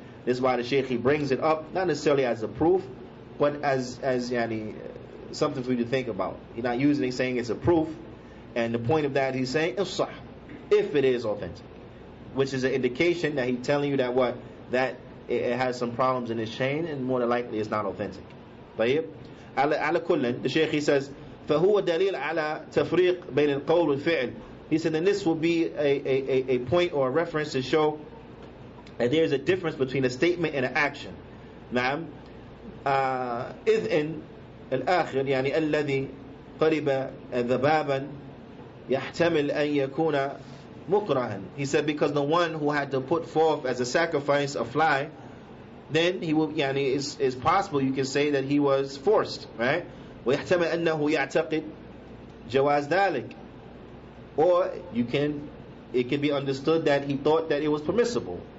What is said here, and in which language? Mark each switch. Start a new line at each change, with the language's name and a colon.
English: This is why the Shaykh, he brings it up, not necessarily as a proof, but as yani, something for you to think about. He's not using it saying it's a proof, and the point of that, he's saying if it is authentic, which is an indication that he's telling you that what, that it has some problems in its chain, and more than likely it's not authentic.
Arabic: طيب على كل,
English: the Shaykh, he says,
Arabic: فهو دليل على تفريق بين القول والفعل.
English: He said, then this will be a point or a reference to show that there is a difference between a statement and an action.
Arabic: نعم. إذ إن الآخر يعني الذي قرب ذبابا يحتمل أن يكون مكرها.
English: He said, because the one who had to put forth as a sacrifice a fly, then he will, yani, is possible you can say that he was forced, right?
Arabic: ويحتمل أنه يعتقد جواز ذلك,
English: or it can be understood that he thought that it was permissible.